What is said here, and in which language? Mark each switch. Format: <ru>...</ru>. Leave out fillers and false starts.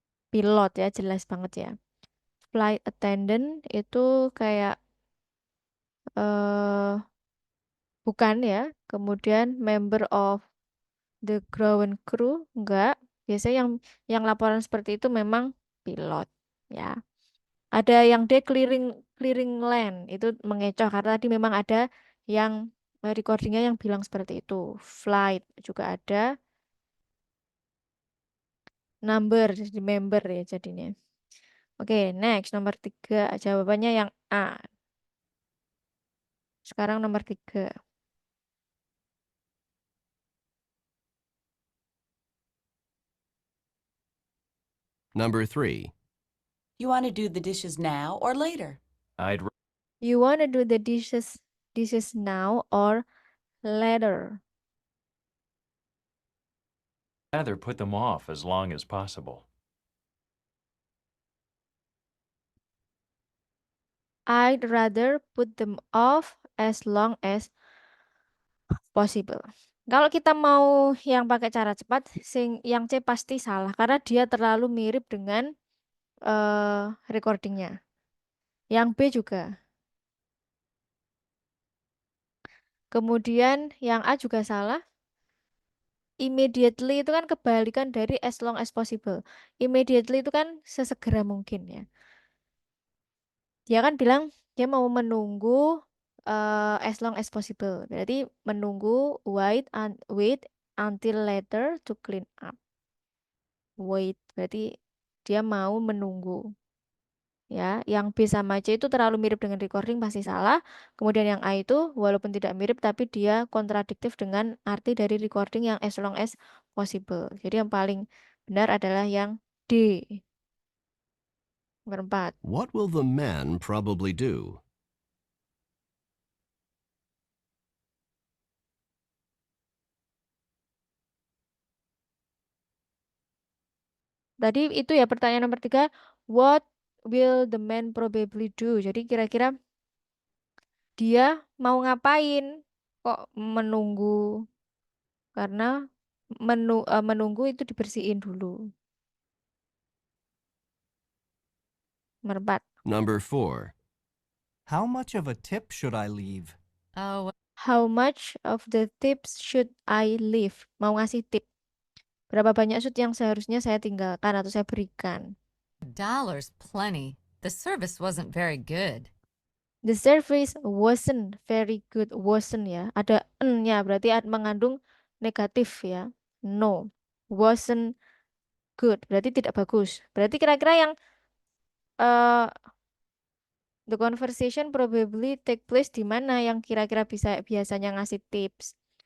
<id>Pilot ya, jelas banget ya. Flight attendant itu kayak bukan ya. Kemudian</id> <en>member of the ground crew enggak.</en> <id>Biasanya yang laporan seperti itu memang pilot ya. Ada yang dia clearing land itu mengecoh karena tadi memang ada yang recordingnya yang bilang seperti itu. Flight juga ada. Number jadi member ya jadinya. Oke, next nomor 3 jawabannya yang A. Sekarang nomor 3.</id> <en>Number 3. You want to do the dishes now or later? I'd You want to do the dishes now or later? rather put them off as long as possible. I'd rather put them off as long as possible.</en> <id>Kalau kita mau yang pakai cara cepat, yang C pasti salah karena dia terlalu mirip dengan recordingnya. Yang B juga. Kemudian yang A juga salah.</id> <en>Immediately</en> <id>itu kan kebalikan dari</id> <en>as long as possible.</en> <id>Immediately itu kan sesegera mungkin ya. Dia kan bilang dia mau menunggu</id> <en>as long as possible.</en> <id>Berarti menunggu</id> <en>wait until later to clean up.</en> <id>Wait berarti dia mau menunggu. Ya, yang B sama C itu terlalu mirip dengan recording pasti salah. Kemudian yang A itu walaupun tidak mirip tapi dia kontradiktif dengan arti dari recording yang</id> <en>as long as possible.</en> <id>Jadi yang paling benar adalah yang D. Nomor 4.</id> <en>What will the man probably do?</en> <id>Tadi itu ya pertanyaan nomor 3.</id> <en>What will the man probably do?</en> <id>Jadi kira-kira dia mau ngapain? Kok menunggu? Karena menunggu itu dibersihin dulu. Nomor 4.</id> <en>Number 4. How much of a tip should I leave? Oh, How much of the tips should I leave?</en> <id>Mau ngasih tip. Berapa banyak should yang seharusnya saya tinggalkan atau saya berikan?</id> <en>$1 plenty. The service wasn't very good. The service wasn't very good. Wasn't ya.</en> <id>Ada n-nya berarti mengandung negatif ya.</id> <en>No. Wasn't good.</en> <id>Berarti tidak bagus. Berarti kira-kira yang eh</id> <en>the conversation probably take place</en> <id>di mana yang kira-kira biasanya ngasih tips.</id>